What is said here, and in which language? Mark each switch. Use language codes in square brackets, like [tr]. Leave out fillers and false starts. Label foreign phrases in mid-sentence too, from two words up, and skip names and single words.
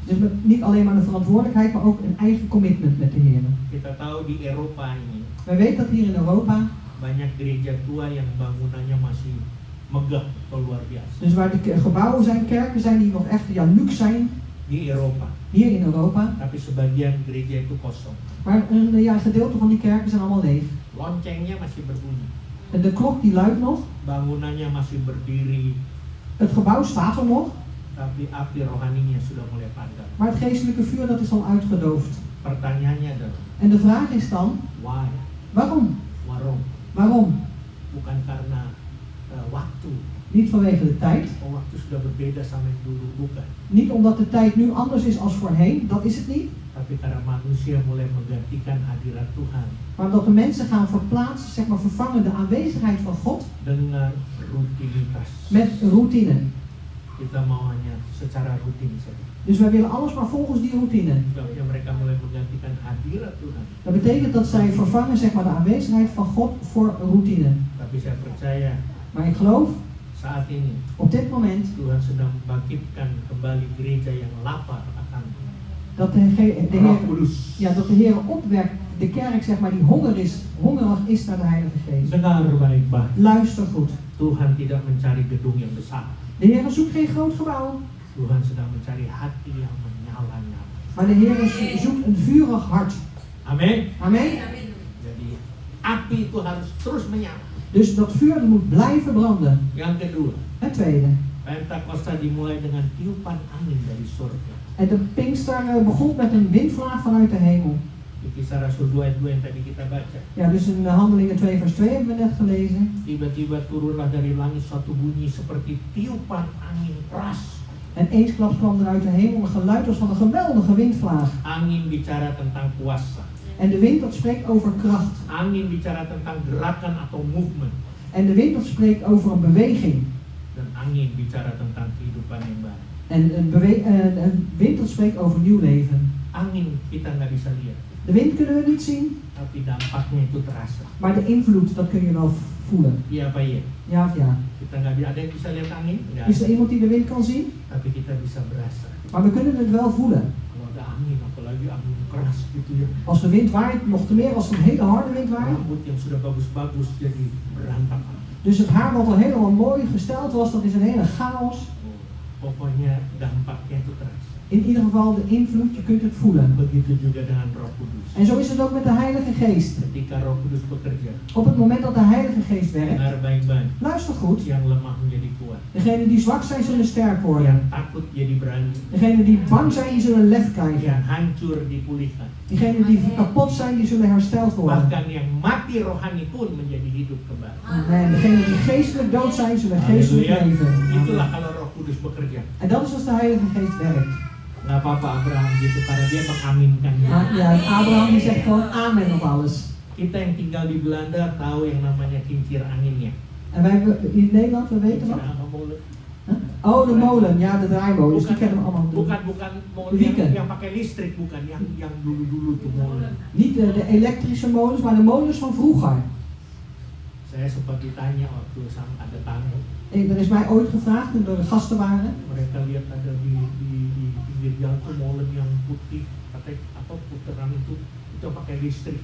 [nl] Dus niet alleen maar de verantwoordelijkheid, maar ook een eigen commitment met de Heer. [id] Kita tahu di Eropa ini [nl] Wij weten dat hier in Europa, [id] banyak gereja tua yang bangunannya masih megah atau luar biasa. [nl] dus waar de gebouwen zijn, kerken zijn die nog echt ja, luxe zijn, [id] Di Eropa, [nl] hier in Europa. [id] tapi sebagian gereja itu kosong. [nl] Maar een ja, gedeelte van die kerken zijn allemaal leeg. [id] Loncengnya masih berbunyi, [nl] En de klok die luidt nog, [id] bangunannya masih berdiri, [nl] het gebouw staat er nog, [id] tapi api rohaninya sudah mulai padam. [nl] maar het geestelijke vuur dat is al uitgedoofd. [id] Pertanyaannya adalah, [nl] En de vraag is dan, [en] why? [nl] waarom? Waarom? Waarom? [id] Bukan karena waktu. [nl] Niet vanwege de tijd, [id] Oh, waktu sudah berbeda sama yang dulu, bukan. [nl] niet omdat de tijd nu anders is als voorheen, dat is het niet. [id] Tapi karena manusia mulai menggantikan hadirat Tuhan [nl] Maar omdat de mensen gaan verplaatsen, zeg maar vervangen de aanwezigheid van God [id] dengan rutinitas. [nl] met routine. [id] Kita mau hanya secara rutin saja. [nl] Dus wij willen alles maar volgens die routine. [id] Sebabnya mereka mulai menggantikan hadirat Tuhan. [nl] Dat betekent dat zij vervangen zeg maar, de aanwezigheid van God voor routine. [id] Tapi saya percaya [nl] Maar ik geloof, [id] saat ini [nl] op dit moment, [id] Tuhan sedang membangkitkan kembali gereja yang lapar akan [nl] dat de Heer, [id] Roh Kudus. [nl] ja, dat de Heer opwekt de kerk zeg maar, die hongerig is naar de Heilige Geest. [id] Dengar baik-baik. [nl] Luister goed. [id] Tuhan tidak mencari gedung yang besar. [nl] De Heer zoekt geen groot gebouw, [id] Tuhan sedang mencari hati yang menyala-nyala. [nl] maar de Heer zoekt een vurig hart. [id] Amin. [nl] Amen. [id] Jadi api itu harus terus menyala. [nl] Dus dat vuur moet blijven branden. [id] Yang kedua, [nl] Het tweede. [id] Pentakosta dimulai dengan tiupan angin dari surga. [nl] En de Pinkster begon met een windvlaag vanuit de hemel. [id] Di Kisah Rasul 2 ayat 2 yang tadi kita baca. [nl] Ja, dus in Handelingen 2 vers 2 hebben we net gelezen. [id] Tiba-tiba turunlah dari langit suatu bunyi seperti tiupan angin keras. [nl] En eensklaps kwam er uit de hemel een geluid als van een geweldige windvlaag. [id] Angin bicara tentang kuasa. [nl] En de wind dat spreekt over kracht. [id] Angin bicara tentang gerakan atau movement. [nl] En de wind dat spreekt over een beweging. [id] Dan angin bicara tentang kehidupan yang baru. [nl] En een wind dat spreekt over nieuw leven. [id] Angin kita nggak bisa lihat, [nl] De wind kunnen we niet zien, [id] tapi dampaknya itu terasa. [nl] maar de invloed dat kun je wel voelen. [id] Iya apa iya? [nl] Ja of ja. [id] Kita nggak bisa, ada yang bisa lihat angin? Nggak [nl] Is [id] ada. [nl] er iemand die de wind kan zien? [id] Tapi kita bisa berasa. [nl] Maar we kunnen het wel voelen. [id] Kalau ada angin, apalagi angin keras gitu ya. [nl] Als de wind waait, nog te meer als het een hele harde wind waait. [id] Rambut yang sudah bagus-bagus jadi berantakan. [nl] Dus het haar wat al helemaal mooi gesteld was, dat is een hele chaos. [id] Pokoknya dampaknya itu terasa. [nl] In ieder geval de invloed, je kunt het voelen. [id] Begitu juga dengan Roh Kudus. [nl] En zo is het ook met de Heilige Geest. [id] Ketika Roh Kudus bekerja, [nl] Op het moment dat de Heilige Geest werkt, [id] dengar baik-baik. [nl] luister goed. [id] Yang lemah menjadi kuat, [nl] Degenen die zwak zijn, zullen sterk worden. [id] yang takut jadi berani, [nl] Degenen die bang zijn, die zullen lef krijgen. [id] yang hancur dipulihkan. [nl] Diegenen die kapot zijn, die zullen hersteld worden. [id] Bahkan yang mati rohani pun menjadi hidup kembali. [nl] En degenen die geestelijk dood zijn, zullen geestelijk Halleluja. leven. [id] Itulah kalau Roh Kudus bekerja. [nl] En dat is als de Heilige Geest werkt. [id] Nggak apa-apa Abraham gitu, karena dia mengaminkan. [nl] Maakt niet uit. Abraham die zegt gewoon amen op alles. [id] Kita yang tinggal di Belanda tahu yang namanya kincir anginnya. [nl] En wij in Nederland, we weten [id] Kincir [nl] wat? [id] angin molen. [nl] Huh? Oh, de molen. Ja, de draaimolens. Die kennen we allemaal. [id] bukan molen [nl] Wieken. [id] yang pakai listrik, bukan yang dulu-dulu tuh molen. [nl] Niet de elektrische molens, maar de molens van vroeger. [id] Saya sempat ditanya waktu sama ada tamu, [nl] Er is mij ooit gevraagd toen er gasten waren. [id] mereka lihat ada di pinggir jalan tuh molen yang putih, katanya apa putaran itu pakai listrik.